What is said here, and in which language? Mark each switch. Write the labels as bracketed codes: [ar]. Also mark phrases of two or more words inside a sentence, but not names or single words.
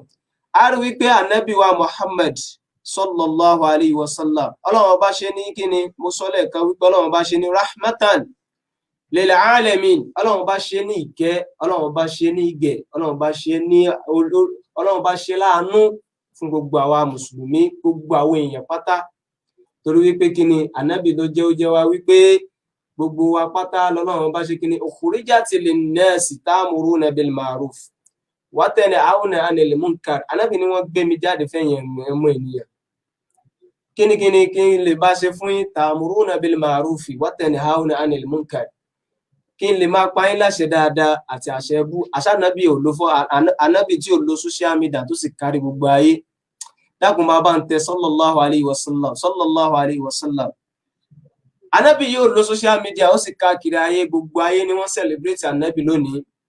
[yo] A rí wípé ànábì wa Muhammad [ar] صلى الله عليه وسلم, [yo] Ọlọ́run ọba ṣe ní kí ni mo sọ lẹ́ẹ̀kan wípé Ọlọ́run ọba ṣe ní [ar] رحمة للعالمين, [yo] Ọlọ́run bá ṣe ní ìkẹ́, Ọlọ́run bá ṣe ní ìgẹ̀, Ọlọ́run bá ṣe láàánú fún gbogbo àwa mùsùlùmí, gbogbo àwọn èèyàn pátá, torí wípé kí ni ànábì ló jẹ́ ó jẹ́ wá wípé gbogbo wa pátá lọ́lọ́run bá ṣe kí ni [ar] أخرجت للناس تأمرون بالمعروف وتنهون عن المنكر. [yo] Ànábì ni wọ́n gbé mi jáde fẹ́yìn ẹ̀mọ́ ènìyàn. Kí n lè bá ṣe fún yín, [ar] تأمرون بالمعروف وتنهون عن المنكر, [yo] kí n lè máa pa yín láṣẹ dáadáa àti àṣẹ ẹbú. Àṣà ànábì ò lo fún ànábì tí ò lo [en] social media [yo] tó sì kárí gbogbo ayé. Dákun máa bá ń tẹ [ar] صلى الله عليه وسلم. [yo] Ànábì yóò lo [en] social media [yo] ó sì káàkiri ayé, gbogbo ayé ni wọ́n celebrate ànábì lónìí.